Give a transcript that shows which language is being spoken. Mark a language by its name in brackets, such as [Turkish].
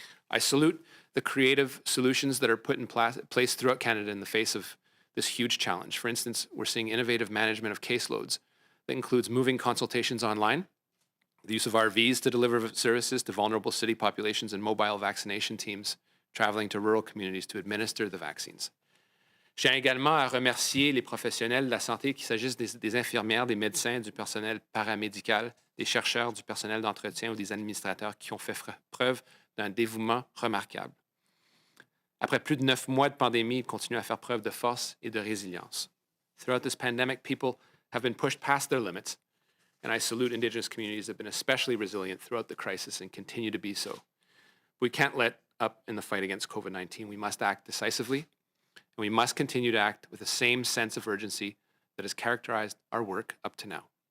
[English] I salute the creative solutions that are put in place throughout Canada in the face of this huge challenge. For instance, we're seeing innovative management of caseloads that includes moving consultations online, the use of RVs to deliver services to vulnerable city populations, and mobile vaccination teams traveling to rural communities to administer the vaccines. [French] Je tiens également à remercier les professionnels de la santé, qu'il s'agisse des infirmières, des médecins, du personnel paramédical, des chercheurs, du personnel d'entretien ou des administrateurs qui ont fait preuve d'un dévouement remarquable. Après plus de 9 mois de pandémie, ils continuent à faire preuve de force et de résilience. [English] Throughout this pandemic, people have been pushed past their limits, and I salute Indigenous communities that have been especially resilient throughout the crisis and continue to be so. We can't let up in the fight against COVID-19. We must act decisively, and we must continue to act with the same sense of urgency that has characterized our work up to now.